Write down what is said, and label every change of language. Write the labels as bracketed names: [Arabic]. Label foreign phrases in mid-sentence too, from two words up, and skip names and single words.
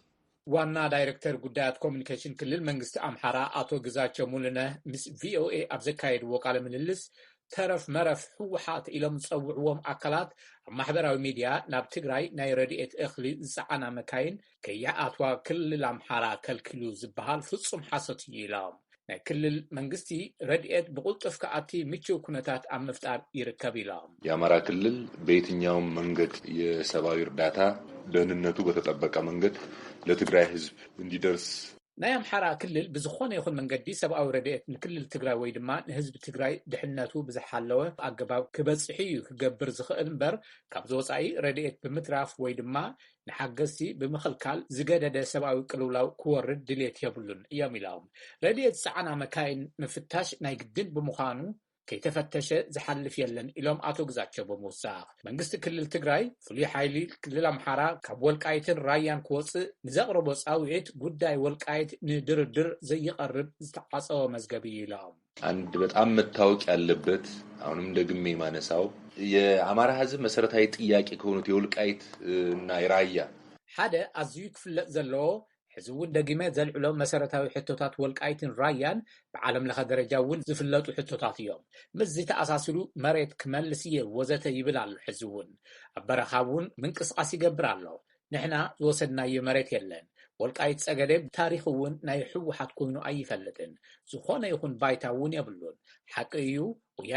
[Tigrinya] ዋና ዳይሬክተር ጉዳያት ኮሚኒኬሽን ክልል መንግስቲ ኣምሓራ ኣቶ ግዛቸው ሙሉነህ ምስ ቪኦኤ ኣብ ዘካየድዎ ቃለ ምልልስ ተረፍ መረፍ ሕወሓት ኢሎም ዝፀውዕዎም ኣካላት ኣብ ማሕበራዊ ሚድያ ናብ ትግራይ ናይ ረድኤት እኽሊ ዝፀዓና መካይን ከይኣትዋ ክልል ኣምሓራ ከልኪሉ ዝበሃል ፍጹም ሓሶት እዩ ኢሎም። ናይ ክልል መንግስቲ ረድኤት ብቁልጡፍ ከኣቲ ምቹው ኩነታት ኣብ ምፍጣር ይርከብ ኢሎም። [Amharic] የአማራ ክልል በየትኛውም መንገድ የሰብአዊ እርዳታ ደህንነቱ በተጠበቀ መንገድ ለትግራይ ህዝብ እንዲደርስ [Tigrinya] ናይ ኣምሓራ ክልል ብዝኾነ ይኹን መንገዲ ሰብኣዊ ረድኤት ንክልል ትግራይ ወይ ድማ ንህዝቢ ትግራይ ድሕንነቱ ብዝሓለወ ኣገባብ ክበፅሕ እዩ ክገብር ዝኽእል እምበር ካብ ዝወፃኢ ረድኤት ብምትራፍ ወይ ድማ ንሓገዝቲ ብምኽልካል ዝገደደ ሰብኣዊ ቅልውላው ክወርድ ድሌት የብሉን እዮም ኢሎም። ረድኤት ፀዓና መካይን ምፍታሽ ናይ ግድን ብምዃኑ ከይተፈተሸ ዝሓልፍ የለን ኢሎም ኣቶ ግዛቸው ብምውሳኽ መንግስቲ ክልል ትግራይ ፍሉይ ሓይሊ ክልል ኣምሓራ ካብ ወልቃይትን ራያን ክወፅእ ንዘቕረቦ ጻውዒት ጉዳይ ወልቃይት ንድርድር ዘይቀርብ ዝተዓፀወ መዝገብ ኢሎም። [Amharic] አንድ በጣም መታወቅ ያለበት አሁንም ደግሜ ማነሳው የአማራ ህዝብ መሰረታዊ ጥያቄ ከሆኑት የወልቃይት እና የራያ [Tigrinya] ሓደ ኣዝዩ ክፍለጥ ዘለዎ ሕዚ እውን ደጊመ ዘልዕሎም መሰረታዊ ሕቶታት ወልቃይትን ራያን ብዓለም ለኸ ደረጃ እውን ዝፍለጡ ሕቶታት እዮም። ምስ ዝተኣሳሰሉ መሬት ክመልስ እየ ወዘተ ይብል ኣሎ። ሕዚ እውን ኣብ በረኻ እውን ምንቅስቃስ ይገብር ኣሎ። ንሕና ዝወሰድናዮ መሬት የለን። ወልቃይት ፀገዴ ታሪክ እውን ናይ ሕወሓት ኮይኑ ኣይፈልጥን። ዝኾነ ይኹን ባይታ እውን የብሉን። ሓቂ እዩ ወያነ